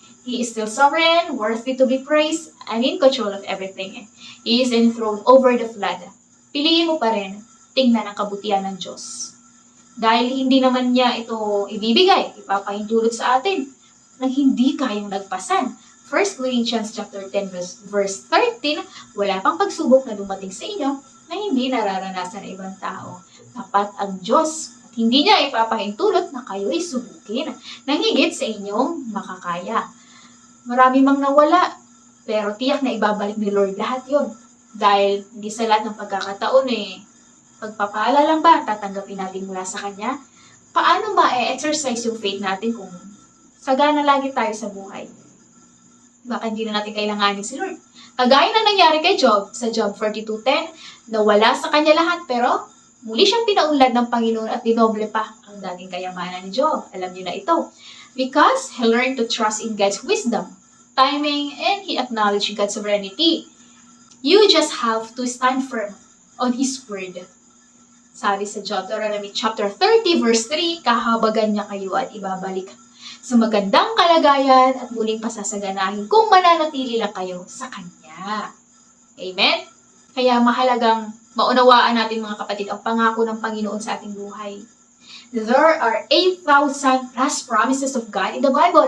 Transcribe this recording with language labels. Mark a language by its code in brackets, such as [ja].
[en] He is still sovereign, worthy to be praised, and in control of everything. He is enthroned over the flood. [tl] Piliin mo pa rin, tingnan ang kabutihan ng Diyos. Dahil hindi naman niya ito ibibigay, ipapahintulot sa atin na hindi kayang nagpasan. 1 Corinthians chapter 10 verse 13, wala pang pagsubok na dumating sa inyo na hindi nararanasan ng ibang tao. Tapat ang Diyos at hindi niya ipapahintulot na kayo'y subukin nang higit sa inyong makakaya. Marami mang nawala, pero tiyak na ibabalik ni Lord lahat yon. Dahil hindi sa lahat ng pagkakataon pagpapala lang ba tatanggapin natin mula sa Kanya? Paano ma-exercise yung faith natin kung sagana lagi tayo sa buhay? Baka hindi na natin kailanganin si Lord. Kagaya na nangyari kay Job, sa Job 42:10, nawala sa kanya lahat pero muli siyang pinaunlad ng Panginoon at dinoble pa ang dating kayamanan ni Job. Alam niyo na ito. [en] Because he learned to trust in God's wisdom, timing, and he acknowledged God's sovereignty. You just have to stand firm on His word. [tl] Sabi sa Deuteronomy chapter 30 verse 3, kahabagan niya kayo at ibabalik sa magandang kalagayan at muling pasasaganahin kung mananatili lang kayo sa Kanya. Amen? Kaya mahalagang maunawaan natin mga kapatid ang pangako ng Panginoon sa ating buhay. [en] There are 8,000 plus promises of God in the Bible.